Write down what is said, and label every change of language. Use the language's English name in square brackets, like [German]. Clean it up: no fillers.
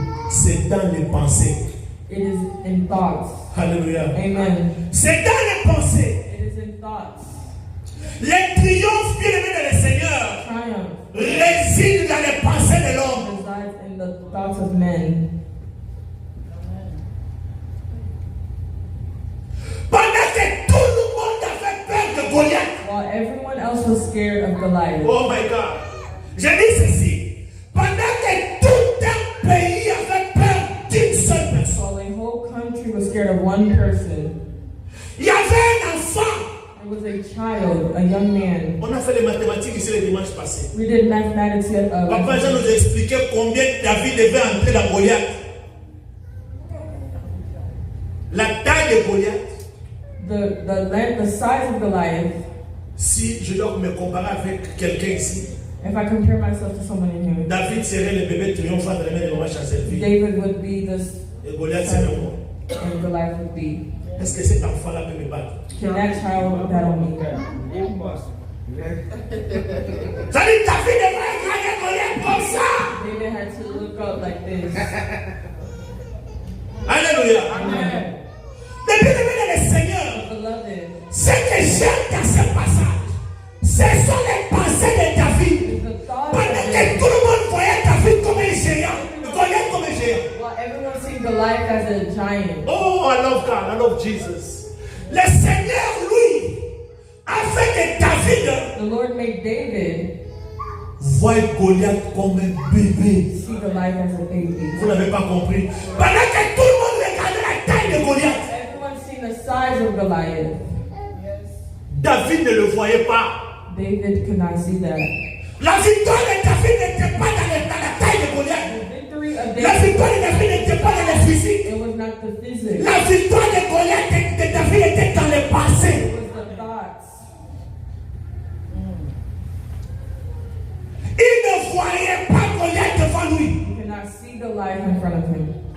[French] c'est dans les pensées. [English] It is in thoughts. [French] Alléluia. [English] Amen. [French] C'est dans les pensées. [English] It is in thoughts. [French] Les triomphes bien-aimés de le Seigneur [English] Triumph [French] résident dans les pensées de l'homme. [English] resides in the thoughts of men. [French] Pendant que tout le monde avait peur de Goliath. [English] While everyone else was scared of Goliath. Oh my God. [French] Je dis ceci. Pendant que tout un pays avait peur d'une seule personne. [English] While the whole country was scared of one person, [French] Il y avait un enfant. [English] there was a child, a young man. [French] On a fait les mathématiques ici le dimanche passé. [English] We did mathematics [French] Papa Jean nous a expliqué combien David devait entrer dans Goliath. La taille de Goliath. [English] the size of Goliath. [French] Si je dois me comparer avec quelqu'un ici, [English] If I compare myself to someone in here, [French] David serait le bébé triomphant de la main de maman Chancel. [English] David would be this, [French] Et Goliath serait moi. [English] and Goliath would be. [French] Est-ce que cet enfant-là peut me battre? [English] Can that child battle me? [French] Ça dit David devrait regarder Goliath comme ça. [English] David had to look up like this. [French] Alléluia. [English] Amen. [French] Depuis le début de le Seigneur, [English] Beloved, [French] ce que j'aime dans ce passage, ce sont les pensées de David. [English] is the thought [French] Pendant [English] of [French] que [English] David. [French] tout le monde voyait David comme un géant, Goliath comme un géant. [English] While everyone sees Goliath as a giant. Oh, I love God, I love Jesus. [French] Le Seigneur, lui, a fait que David [English] The Lord made David [French] voit Goliath comme un bébé. [English] see Goliath as a baby. [French] Vous n'avez pas compris. Pendant que tout le monde regardait la taille de Goliath, [English] Everyone seen the size of Goliath. [French] David ne le voyait pas. [English] David could not see that. [French] La victoire de David n'était pas dans la taille de Goliath. [English] The victory of [French] La [English] David, [French] victoire de David n'était pas dans le physique. [English] it was not the physics. [French] La victoire de Goliath de David était dans les pensées. [English] It was the thoughts. [French] Il ne voyait pas Goliath devant lui. [English] He could not see Goliath in front of him.